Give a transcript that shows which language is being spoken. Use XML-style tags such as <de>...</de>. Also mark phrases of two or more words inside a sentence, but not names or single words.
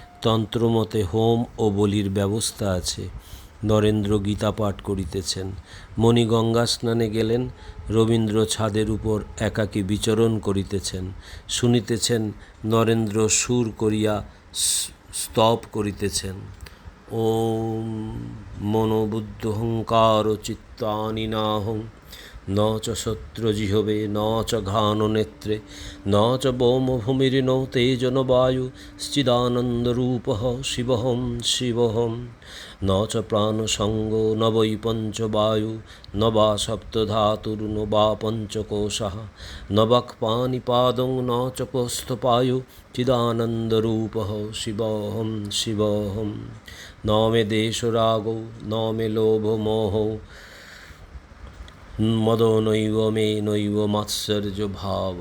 <bn>তন্ত্রমতে হোম ও বলির ব্যবস্থা আছে। নরেন্দ্র গীতা পাঠ করিতেছেন। মণি গঙ্গা স্নানে গেলেন, রবীন্দ্র ছাদের উপর একাকী বিচরণ করিতেছেন। শুনিতেছেন নরেন্দ্র সুর করিয়া স্তব করিতেছেন।</bn> <sa>ওম মনোবুদ্ধহংকার চিত্তানি নাহং ন চ শত্রুজিহবে ন চ ঘাননেত্রে ন চ ভৌমভূমির্ন তেজন বায়ু শ্চিদানন্দরূপঃ শিবহম শিবহম ন চ প্রাণসঙ্গো ন বৈ পঞ্চবায়ু ন বা সপ্তধাতুর্ন বা পঞ্চকোশাঃ ন বাক্পাণিপাদং ন চ কৌস্থপায়ু চিদানন্দরূপঃ শিবহম শিবহম ন মে দেশরাগো ন মে লোভমোহো মদো নৈব মে নৈব মাৎসর্য ভাব।</sa>